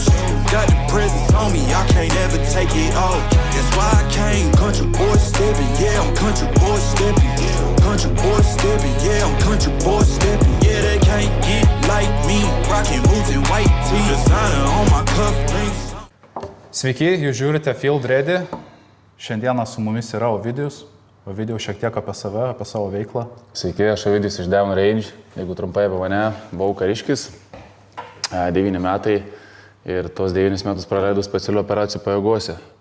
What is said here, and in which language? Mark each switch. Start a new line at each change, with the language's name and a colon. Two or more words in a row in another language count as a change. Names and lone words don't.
English: Got the presence on me, I can't ever take it off. That's why I came country boy stepping, yeah, I'm country boy stepping. Country boy stepping, yeah, I'm country boy stepping. Yeah, they can't get like me, rockin' boots and white tee. Designer on my cuff links.
Lithuanian: Sveiki, jūs žiūrite Field Ready. Šiandieną su mumis yra Ovidijus. Ovidijus šiek tiek apie save, apie savo veiklą. Sveiki, aš Ovidijus iš Devon Range. Jeigu trumpai apie mane, buvau kariškis, 9 metai ir tos 9 metus praleidau specialių operacijų pajėgose.